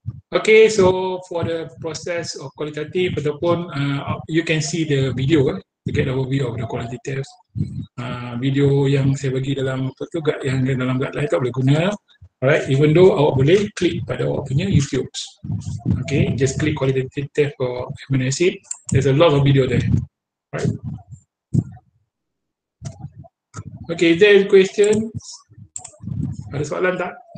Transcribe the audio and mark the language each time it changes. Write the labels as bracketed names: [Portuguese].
[English] Okay, so for the process of qualitative [Malay] ataupun [English] you can see the video to get overview of the qualitative. [Malay] Video yang saya bagi dalam yang dalam guideline tak boleh guna. [English] Alright, even though [Malay] awak boleh klik pada awak punya YouTube. [English] Okay, just click qualitative test for amino acid. There's a lot of video there. Right. Okay, is there any questions? [Malay] Ada soalan tak?